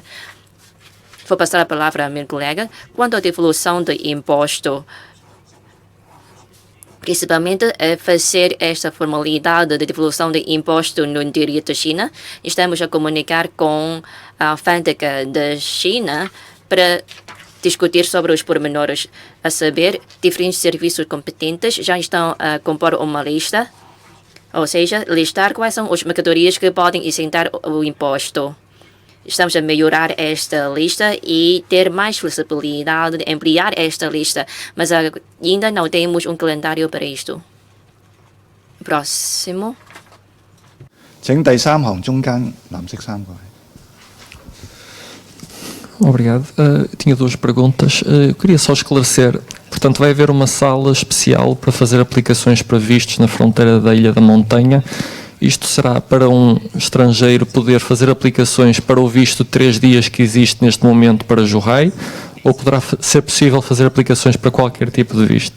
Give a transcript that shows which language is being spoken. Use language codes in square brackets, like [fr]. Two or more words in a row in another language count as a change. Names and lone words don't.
[pt] Vou passar a palavra ao meu colega. Quanto à devolução do imposto, principalmente a fazer esta formalidade de devolução de imposto no interior da China, estamos a comunicar com a alfândega da China para discutir sobre os pormenores, a saber, diferentes serviços competentes já estão a compor uma lista, ou seja, listar quais são as mercadorias que podem isentar o imposto. Estamos a melhorar esta lista e ter mais flexibilidade de ampliar esta lista, mas ainda não temos um calendário para isto. Próximo. [yue] 請第三行中間藍色衫過嚟。 [pt] Obrigado. Tinha duas perguntas. Queria só esclarecer. Portanto, vai haver uma sala especial para fazer aplicações para vistos na fronteira da Ilha da Montanha. Isto será para um estrangeiro poder fazer aplicações para o visto de 3 dias que existe neste momento para Zhuhai, ou poderá ser possível fazer aplicações para qualquer tipo de visto?